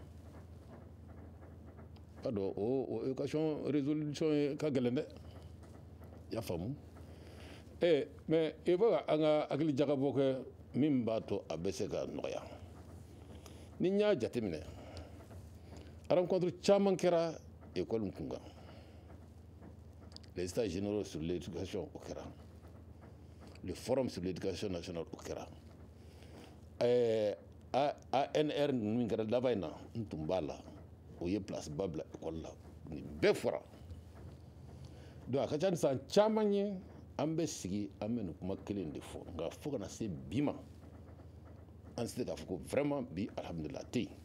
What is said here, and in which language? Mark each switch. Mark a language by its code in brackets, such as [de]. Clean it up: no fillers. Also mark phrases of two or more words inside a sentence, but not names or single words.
[bm] b'a dɔn o équation résolution ye ka gɛlɛn dɛ i y'a faamu mais i bɛ ka an ka hakili jagabɔ kɛ min b'a to a bɛ se ka nɔgɔya ni n y'a jateminɛ rencontre caman kɛra école kun kan [fr] les états généraux sur l'éducation [bm] o kɛra [fr] le forum sur l'éducation nationale [bm] o kɛra ANR ninnu min kɛra laban in na n tun b'a la o ye place ba bila école la nin bɛɛ fɔra donc a ka ca ni san caman ye an bɛ sigi an bɛ nin kuma kelen de fɔ nka fo kana se bi ma an se k'a fɔ ko vraiment bi alhamdulillah tɛ yen